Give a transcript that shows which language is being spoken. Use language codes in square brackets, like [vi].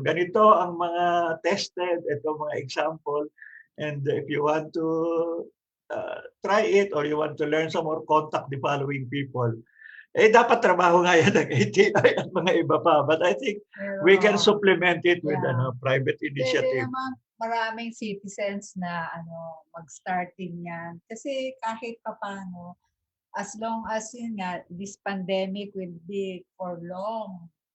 [tl] Ganito ang mga tested, ito mga example. [en] And if you want to try it or you want to learn some more, contact the following people. [tl] Dapat trabaho nga yan ng ATI at mga iba pa. [en] But I think we can supplement it with private initiative. [tl] Pwede naman maraming citizens na mag-start din yan. Kasi kahit paano, [en] as long as [tl] yun nga, [en] this pandemic will be for long.